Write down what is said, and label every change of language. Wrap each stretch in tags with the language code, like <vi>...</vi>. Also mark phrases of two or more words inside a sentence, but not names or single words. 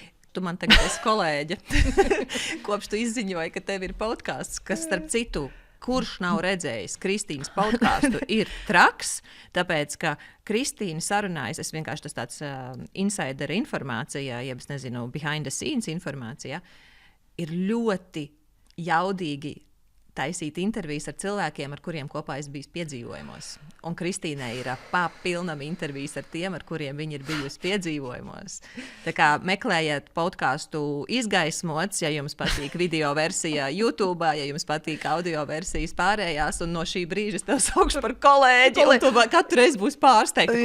<lv>Tu man tagad esi kolēģe. Kopš tu izziņoji, ka tev ir podcasts, kas starp citu, kurš nav redzējis Kristīnas podcastu, ir traks, tāpēc, ka Kristīna sarunājas, es vienkārši tas tāds insider informācija, jeb es nezinu,</lv> <en>behind the scenes</en> <lv>informācija, ir ļoti jaudīgi taisīt intervijas ar cilvēkiem, ar kuriem kopā es biju piedzīvojumos. Un Kristīnai ir papilnam intervijas ar tiem, ar kuriem viņa ir bijusi piedzīvojumos. Tā kā meklējiet podcastu Izgaismots, ja jums patīk video versija YouTube, ja jums patīk audio versijas pārējās, un no šī brīža es tev saukšu par kolēģi, un tu katru reizi būs pārsteigta.</lv>